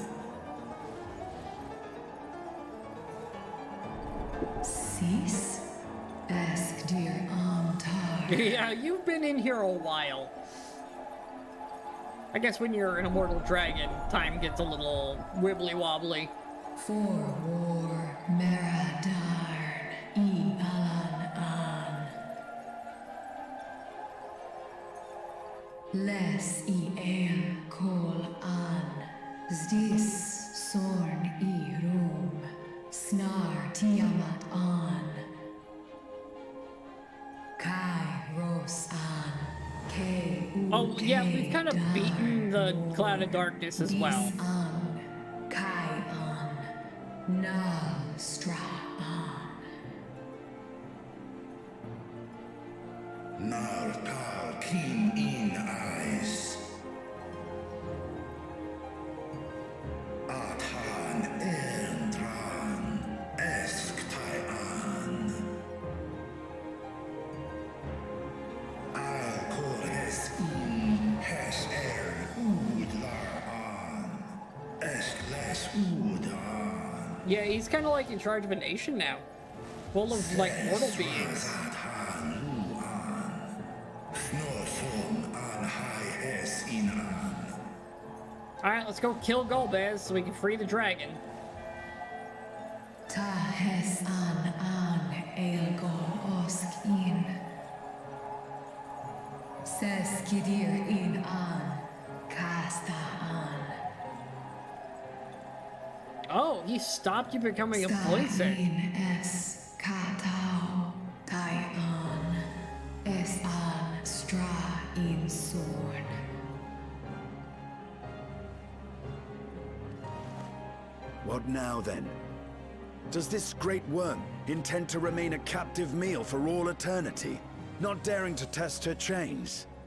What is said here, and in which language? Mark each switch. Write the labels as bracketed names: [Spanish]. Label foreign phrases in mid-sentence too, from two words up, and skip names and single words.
[English] Sis? Ask dear Amtar. Yeah, you've been in here a while. I guess when you're an immortal dragon, time gets a little wibbly wobbly. For war, Meradarn, Alan an. Les el kol an. Zdis sorn rum. Snar tiamat an. Kai ros an. Oh, yeah, we've kind of beaten the Cloud of Darkness as well. Kai an. Na stra an. Nar tal kin in eyes. Athan entran. Esk tai an. Al kor es in. Hes udlar an. Esk les udan. Yeah, he's kind of like in charge of a nation now. Full of, like, mortal beings. Alright, let's go kill Golbez so we can free the dragon. Ta hes an elgol osk in. Ses kidir in an. Kasta an. Oh, he stopped you becoming a voicer. Es katao tai an. Es an stra in sorn. What now, then? Does this great worm intend to remain a captive meal for all eternity, not daring to test her chains?